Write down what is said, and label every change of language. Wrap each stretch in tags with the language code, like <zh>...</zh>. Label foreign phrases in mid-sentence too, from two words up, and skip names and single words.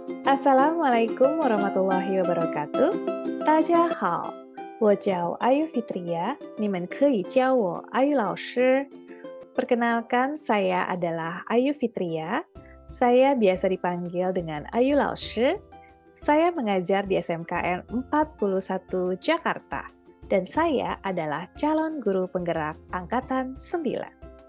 <ar>السلام عليكم ورحمة الله وبركاته.</ar> <zh>大家好，我叫 Ayu Fitria. 你们可以叫我 Ayu 老师.</zh> <id>Perkenalkan, saya adalah Ayu Fitria. Saya biasa dipanggil dengan Ayu 老师. Saya mengajar di SMKN 41 Jakarta. Dan saya adalah calon guru penggerak Angkatan 9.</id>